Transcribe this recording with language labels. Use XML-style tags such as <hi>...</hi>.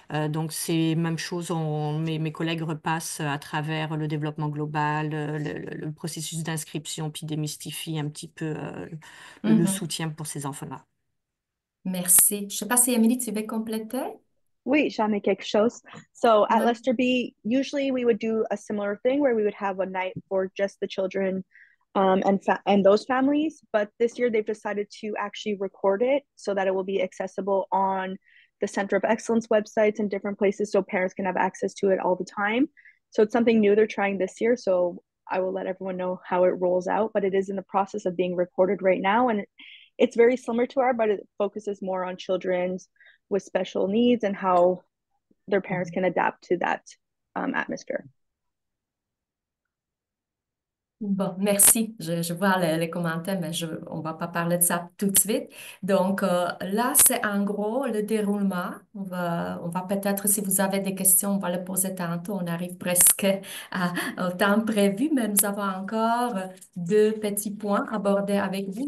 <fr>Donc, c'est même chose, mes collègues repassent à travers le développement global, le processus d'inscription, puis démystifient un petit peu le soutien pour ces enfants-là. Merci. Je ne sais pas si Émilie, tu veux compléter? Oui, j'en ai quelque chose.</fr> <en>So at</en> <fr>Oui.</fr> <en>Lester B, usually we would do a similar thing where we would have a night for just the children and those families. But this year they've decided to actually record it so that it will be accessible on the Center of Excellence websites and different places so parents can have access to it all the time. So it's something new they're trying this year. So I will let everyone know how it rolls out, but it is in the process of being recorded right now. And it's very similar to our, but it focuses more on children's with special needs and how their parents can adapt to that atmosphere.</en> <fr>Bon, merci. Je vois les commentaires, mais on va pas parler de ça tout de suite. Donc, là, c'est en gros le déroulement. On va peut-être, si vous avez des questions, on va les poser tantôt. On arrive presque au temps prévu, mais nous avons encore 2 petits points abordés avec vous.</fr>